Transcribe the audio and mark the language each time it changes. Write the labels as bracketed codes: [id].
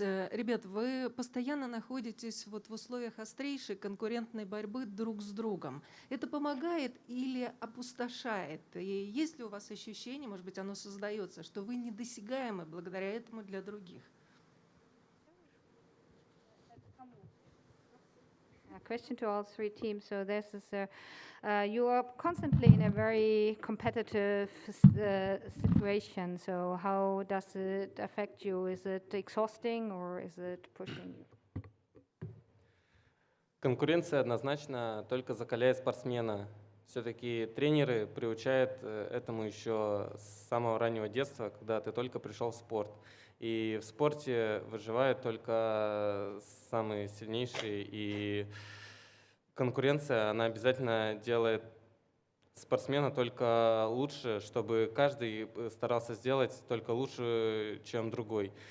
[ru] Ребят, вы постоянно находитесь вот в условиях острейшей конкурентной борьбы друг с другом. Это помогает или опустошает? И есть ли у вас ощущение, может быть, оно создается, что вы недосягаемы благодаря этому для других? [en] A question to all three teams. So this is you are constantly in a very competitive situation. So how does it affect you? Is it exhausting or is it pushing you? [ru] Конкуренция однозначно только закаляет спортсмена. Все-таки тренеры приучают этому еще с самого раннего детства, когда ты только пришел в спорт. И в спорте выживают только самые сильнейшие, и конкуренция, она обязательно делает спортсмена только лучше, чтобы каждый старался сделать только лучше, чем другой.